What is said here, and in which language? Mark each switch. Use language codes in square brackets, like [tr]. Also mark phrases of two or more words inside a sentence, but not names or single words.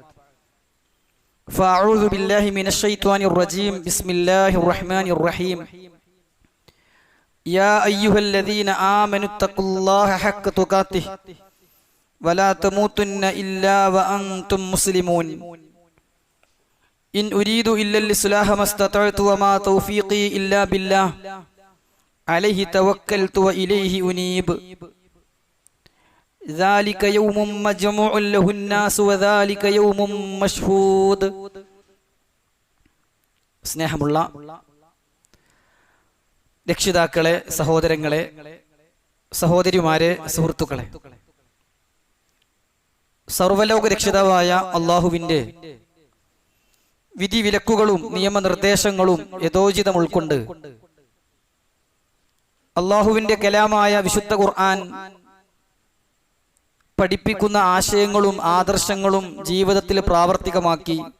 [ar] فأعوذ بالله من الشيطان الرجيم بسم الله الرحمن الرحيم يا أيها الذين آمنوا اتقوا الله حق تقاته ولا تموتن إلا وأنتم مسلمون إن أريد إلا الإصلاح ما استطعت وما توفيقي إلا بالله عليه توكلت وإليه أنيب ذلك يوم مجموع له الناس وذلك يوم مشهود. [ml] സ്നേഹമുള്ള രക്ഷിതാക്കളെ, സഹോദരങ്ങളെ, സഹോദരിമാരെ, സുഹൃത്തുക്കളെ, സർവലോക രക്ഷിതാവായ അള്ളാഹുവിന്റെ വിധിവിലക്കുകളും നിയമനിർദ്ദേശങ്ങളും യഥോചിതം ഉൾക്കൊണ്ട് അള്ളാഹുവിന്റെ കലാമായ വിശുദ്ധ ഖുർആൻ പഠിപ്പിക്കുന്ന ആശയങ്ങളും ആദർശങ്ങളും ജീവിതത്തിൽ പ്രാവർത്തികമാക്കി